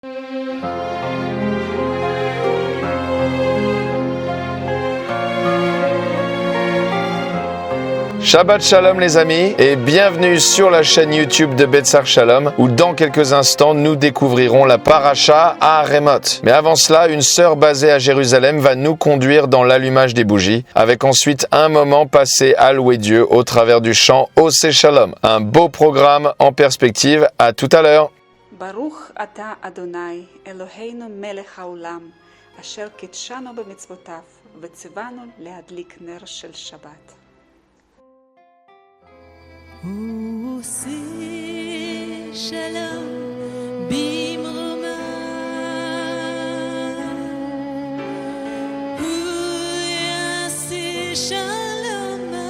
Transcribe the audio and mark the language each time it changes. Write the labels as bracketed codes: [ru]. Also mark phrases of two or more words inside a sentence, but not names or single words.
[he] שבת שלום [fr] les amis et bienvenue sur la chaîne YouTube de Betzar Shalom où dans quelques instants nous découvrirons la paracha à Haremot. Mais avant cela, une sœur basée à Jérusalem va nous conduire dans l'allumage des bougies avec ensuite un moment passé à louer Dieu au travers du chant Oseh Shalom. Un beau programme en perspective, à tout à l'heure. [he] ברוך אתה אדוני אלוהינו מלך העולם אשר קידשנו במצוותיו וציוונו להדליק נר של שבת. עושה שלום במרומיו עושה שלום